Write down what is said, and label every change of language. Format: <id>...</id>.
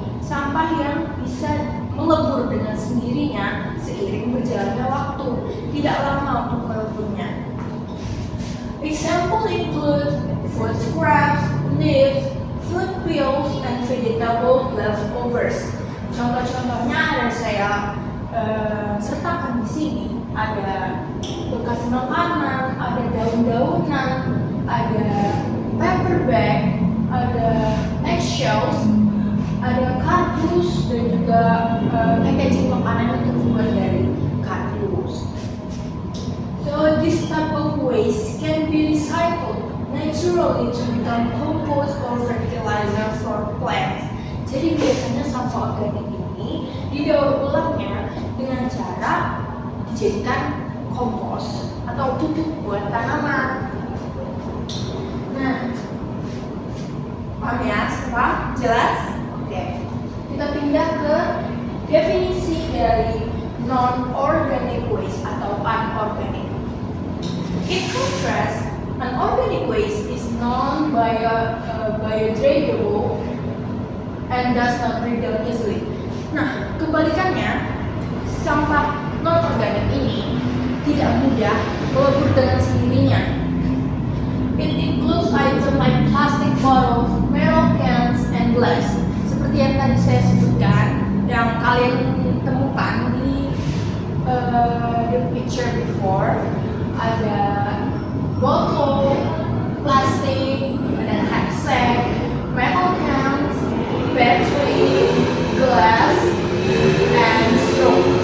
<id>sampah yang bisa melebur dengan sendirinya seiring berjalannya waktu, tidak lama untuk meleburnya.</id> <en>Example include food scraps, leaves, food peels, and vegetable leftovers.</en> <id>Contoh-contohnya ada saya sertakan di sini. Ada bekas makanan, ada daun-daunan, ada paper bag, ada eggshells, ada kardus, dan juga packaging makanan yang terbuat dari kardus.</id> <en>So this type of waste can be recycled naturally to become compost or fertilizer for plants.</en> <id>Jadi biasanya sampah organik ini didaur ulangnya dengan cara dijadikan kompos atau pupuk buat tanaman. Nah, paham ya semua? Jelas? Oke. Kita pindah ke definisi dari non-organic waste atau unorganic.</id> <en>In contrast, unorganic waste is non-biodegradable and does not break down easily.</en> <id>Nah, kebalikannya, sampah non-organik ini tidak mudah melebur dengan sendirinya.</id> <en>It includes items like plastic bottles, metal cans, and glass.</en> <id>Seperti yang tadi saya sebutkan, yang kalian temukan di</id> <en>the picture before,</en> <id>ada botol, plastik, ada sack,</id> <en>metal cans, battery, glass, and straw.</en>